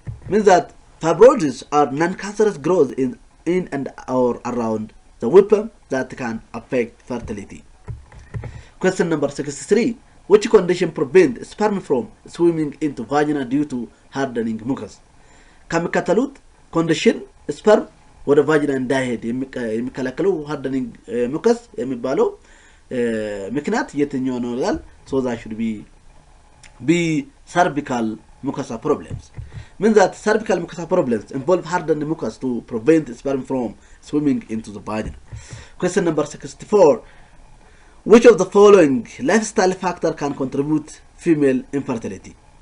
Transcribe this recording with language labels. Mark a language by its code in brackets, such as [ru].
[en] Means that fibroids are non-cancerous growth in and or around the womb that can affect fertility. Question number 63. Which condition prevent sperm from swimming into vagina due to hardening mucus? [am] ከሚከተሉት ኮንዲሽን ስፐርም ወደ ቫጂና እንዳይሄድ የሚከለክለው hardening mucus የሚባለው ምክንያት የትኛው ነው ይላል? [en] So that should be cervical mucosa problems. Means that cervical mucosa problems involve hardened mucus to prevent sperm from swimming into the vagina. Question number 64. Which of the following lifestyle factor can contribute female infertility?